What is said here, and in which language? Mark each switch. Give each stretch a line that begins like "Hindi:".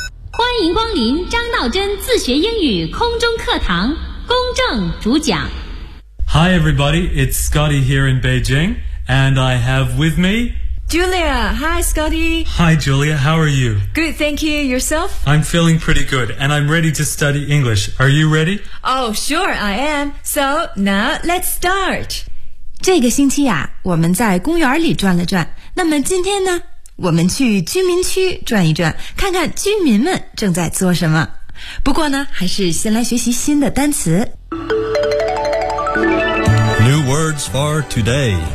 Chinese: 欢迎光临张道真自学英语空中课堂，公正主讲。
English: Hi everybody, it's Scotty here in Beijing, and I have with me... Julia, hi Scotty. Hi Julia, how are you? Good, thank you. Yourself? I'm feeling pretty good, and I'm ready to study English. Are you ready? Oh, sure, I am. So, now, let's start.
Chinese: 这个星期啊，我们在公园里转了转。那么今天呢，我们去居民区转一转，看看居民们正在做什么。不过呢，还是先来学习新的单词。
English: New words for today.